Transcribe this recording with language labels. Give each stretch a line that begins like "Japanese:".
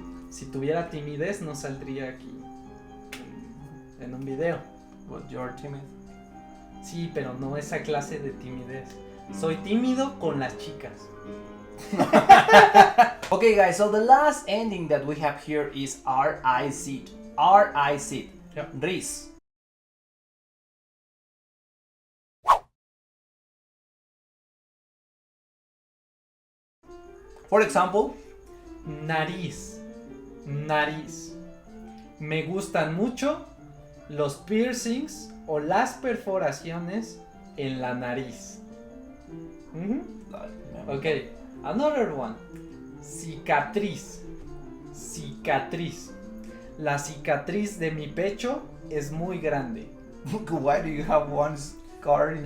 Spanish: Si tuviera timidez no saldría aquí en un video.
English: But you're timid.
Spanish: Sí, pero no esa clase de timidez. Soy tímido con las chicas.
English: Okay, guys, so the last ending that we have here is R-I-Z. R-I-Z. Yep. Riz. For example,
Spanish: Nariz. Nariz. Me gustan mucho los piercings o las perforaciones en la nariz.
English: Okay, another one. Cicatriz.
Spanish: Cicatriz. La cicatriz de mi pecho es muy grande.
English: Why do you have one scar in